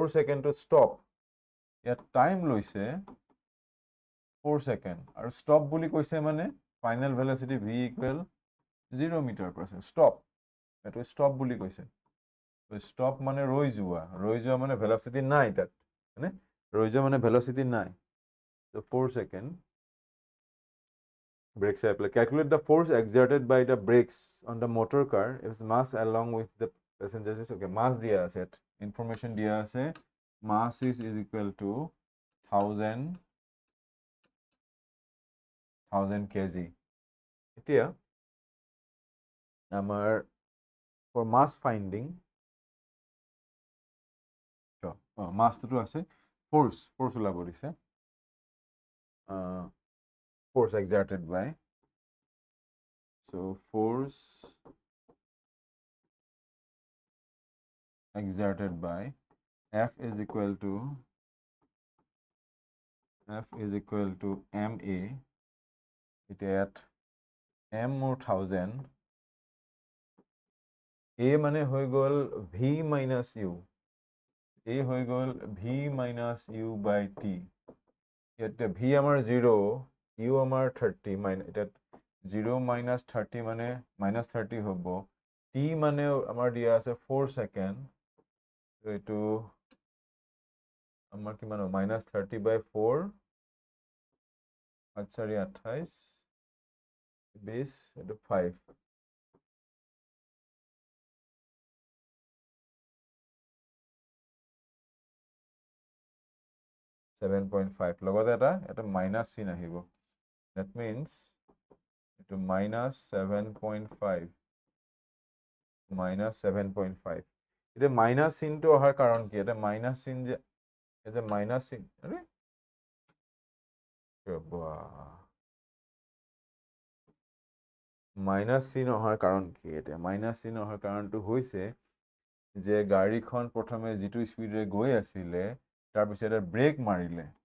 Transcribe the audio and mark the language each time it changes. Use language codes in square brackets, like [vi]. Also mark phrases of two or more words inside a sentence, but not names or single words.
[as] ছেকেণ্ডত ষ্টপ ইয়াত টাইম লৈছে 4 ছেকেণ্ড আৰু ষ্টপ বুলি কৈছে মানে [en] final velocity [as] v ইকুৱেল 0 [en] meter per second [as] ষ্টপ এইটো ষ্টপ বুলি কৈছে ষ্টপ মানে ৰৈ যোৱা মানে ভেলচিটি নাই তাত হয়নে ৰৈ যোৱা মানে ভেলচিটি নাই so 4 ছেকেণ্ড [en] brakes are applied calculate the force exerted by the brakes on the motor car if mass along with the passengers is okay mass [as] দিয়া আছে [en] information [as] দিয়া আছে [en] mass is equal to 1000 kg [as] এতিয়া আমাৰ [en] for mass finding mass to আছে force [as] ওলাব দিছে [en] force exerted by so force exerted by F is equal to MA at M or 1000 [as] A মানে হৈ গল [en] V minus U [as] A হৈ গল [en] V minus U by T [as] ইয়াতে V আমাৰ 0 U আমাৰ 30 এটা 0 minus 30 মানে minus 30 হ'ব T মানে আমাৰ দিয়া আছে 4 ছেকেণ্ড এইটো আমাৰ কিমান হ'ব minus 30 by 4 28 20 এইটো 5 7.5 লগতে এটা মাইনাস চিন আহিব [en] that means [as] এইটো minus 7.5 এতিয়া মাইনাস চিনটো অহাৰ কাৰণ কি এটা মাইনাস চিন যে এটা মাইনাস চিন আৰে মাইনাস চিন অহাৰ কাৰণ কি এটা মাইনাস চিন অহাৰ কাৰণটো হৈছে যে গাড়ীখন প্ৰথমে যেটো স্পিডে গৈ আছিল তাৰ পিছতে ব্ৰেক মাৰিলে